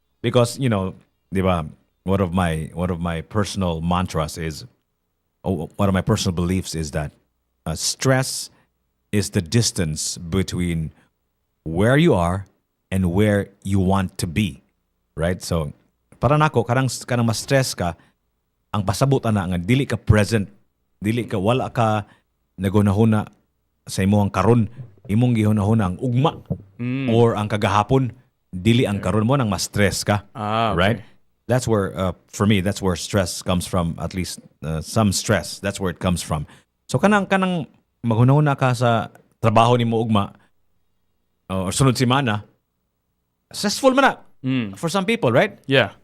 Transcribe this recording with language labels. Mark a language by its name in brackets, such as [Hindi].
[English] Because [Cebuano] di ba, [English] one of my personal mantras is, one of my personal beliefs is that stress is the distance between where you are and where you want to be, right? [Cebuano] So, para nako kanang mas stress ka, ang pasabot ana nga dili ka present, dili ka wala ka nagunahuna sa imong karon, imong gihunahuna ang ugma or ang kagahapon, dili ang karon mo nang mas stress ka, [English] Okay. right? That's where for me that's where stress comes from, at least some stress. That's where it comes from. [Cebuano] So kanang maghunahuna ka sa trabaho nimo ugma or sunod semana, stressful man na [English] for some people, [Cebuano] right? [English] Yeah.